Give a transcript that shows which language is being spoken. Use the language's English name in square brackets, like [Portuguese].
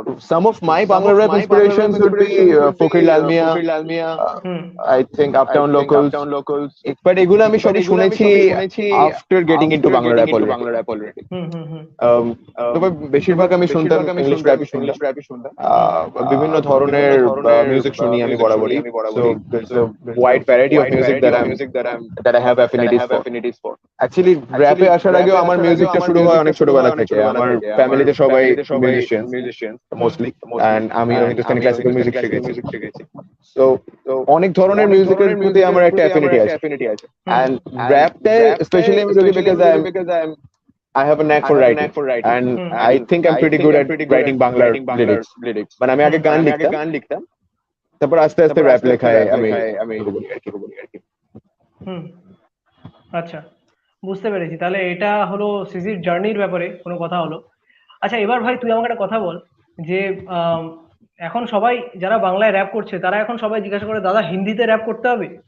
[English] Some of my Bangla rap inspirations would be Fokir Lalmia, I think Uptown Locals. But [Bangla] এগুলো আমি সবই শুনেছি [English] after getting into Bangla rap already. হুম হুম হুম [Bangla] তবে বেশিরভাগ আমি শুনতাম ইংলিশ র্যাপই শুনতাম। বিভিন্ন ধরনের মিউজিক শুনি আমি বরাবরই। [English] So there's a wide variety of music that I have affinities for. [Bangla] Actually র্যাপে আসার আগেও আমার মিউজিকটা শুরু হয় অনেক ছোটবেলা থেকে। আমার ফ্যামিলিতে সবাই মিউজিশিয়ান মোস্টলি, এন্ড আমিও হিন্দুস্তানি ক্লাসিক্যাল মিউজিক শিখেছি। তো অনেক ধরনের মিউজিকের প্রতি আমার একটা অ্যাফিনিটি আছে। [English] and [Bangla] র্যাপটায় স্পেশালি আমি ঢুকি [English] Because I have a knack for writing and I think I'm pretty good at writing Bangla lyrics. [Bangla] মানে আমি আগে গান লিখতাম, তারপর আস্তে আস্তে র্যাপ লেখায় আমি শুরু করি আর কি। হুম আচ্ছা, বুঝতে পেরেছি। তাহলে এটা হলো সিজির জার্নির ব্যাপারে কোনো কথা হলো। আচ্ছা এবার ভাই তুই আমাকে একটা কথা বল, যে আম, এখন সবাই যারা বাংলায় র্যাপ করছে তারা এখন সবাই জিজ্ঞাসা করে, দাদা হিন্দিতে র্যাপ করতে হবে?